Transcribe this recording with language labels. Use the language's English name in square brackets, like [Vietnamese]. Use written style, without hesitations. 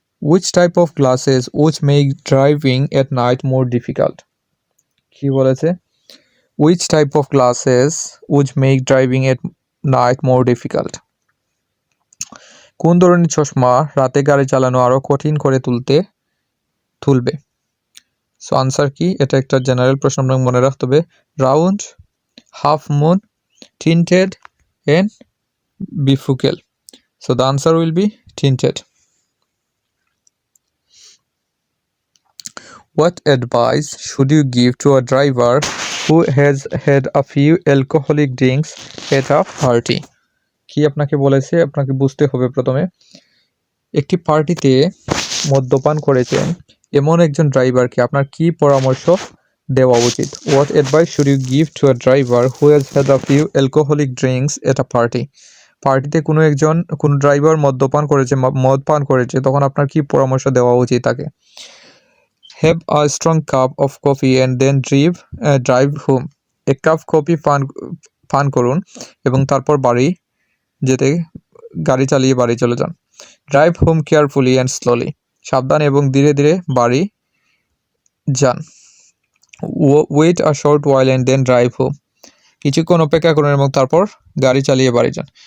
[English] Which type of glasses which make driving at night more difficult? [Bangla] কি বলেছে? [English] Which type of glasses which make driving at night more difficult? [Bangla] কোন ধরনের চশমা রাতে গাড়ি চালানো আরো কঠিন করে তুলবে? সো আনসার কি? এটা একটা জেনারেল প্রশ্ন, আপনাকে মনে রাখতে হবে। Round, half moon, [English] tinted and bifocal. So the answer will be tinted. What advice should you give to a driver who has had a few alcoholic drinks at a party? [Bangla] কি আপনাকে বলেছে? আপনাকে বুঝতে হবে প্রথমে। একটি পার্টিতে মদ্যপান করেছেন এমন একজন ড্রাইভারকে আপনার কি পরামর্শ দেওয়া উচিত? [English] What advice should you give to a driver who has had a few alcoholic drinks at a party? [Bangla] পার্টিতে কোনো ড্রাইভার মদ পান করেছে তখন আপনার কি পরামর্শ দেওয়া উচিত তাকে? [English] Have a strong cup of coffee and then drive home. [Bangla] এক কাপ কফি পান করুন এবং তারপর গাড়ি চালিয়ে বাড়ি চলে যান। [English] Drive home carefully and slowly. [Bangla] সাবধান এবং ধীরে ধীরে বাড়ি যান। [English] Wait a short while and then drive home. [Bangla] কিছুক্ষণ অপেক্ষা করুন এবং তারপর গাড়ি চালিয়ে বাড়ি যান।